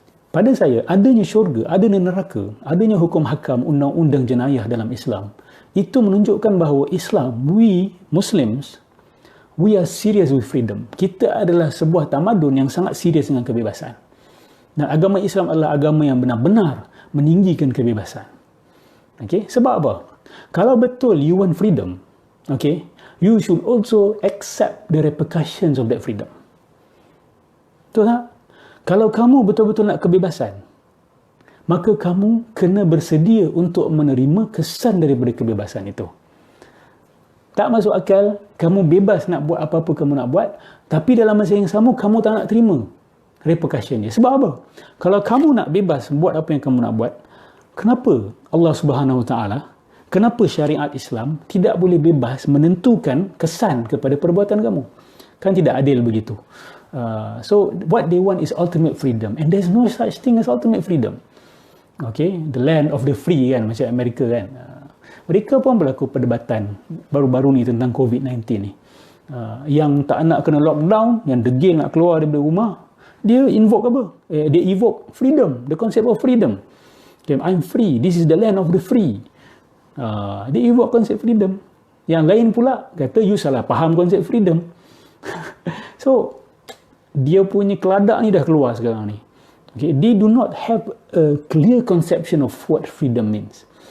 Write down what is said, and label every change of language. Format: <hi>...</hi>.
<ms>Pada saya adanya syurga, adanya neraka, adanya hukum hakam undang-undang jenayah dalam Islam, itu menunjukkan bahawa Islam,</ms> <en>we Muslims, we are serious with freedom.</en> <ms>Kita adalah sebuah tamadun yang sangat serius dengan kebebasan. Dan agama Islam adalah agama yang benar-benar meninggikan kebebasan. Okay? Sebab apa? Kalau betul</ms> <en>you want freedom, okay, you should also accept the repercussions of that freedom.</en> <ms>Betul tak? Kalau kamu betul-betul nak kebebasan, maka kamu kena bersedia untuk menerima kesan daripada kebebasan itu. Tak masuk akal, kamu bebas nak buat apa-apa kamu nak buat, tapi dalam masa yang sama, kamu tak nak terima repercussion dia. Sebab apa? Kalau kamu nak bebas buat apa yang kamu nak buat, kenapa Allah Subhanahu Wa Taala, kenapa syariat Islam tidak boleh bebas menentukan kesan kepada perbuatan kamu? Kan tidak adil begitu.</ms> <en>So, what they want is ultimate freedom. And there's no such thing as ultimate freedom.</en> <ms>Okay?</ms> <en>The land of the free</en> <ms>kan, macam Amerika kan. Mereka pun berlaku perdebatan baru-baru ni tentang COVID-19 ni. Yang tak nak kena lockdown, yang degil nak keluar daripada rumah, dia invoke apa? Dia</ms> <en>evoke freedom, the concept of freedom. Okay, I'm free, this is the land of the free.</en> <ms>Dia evoke konsep freedom. Yang lain pula kata, you salah faham konsep freedom. So, dia punya keladak ni dah keluar sekarang ni.</ms> <en>Okay, they do not have a clear conception of what freedom means.</en>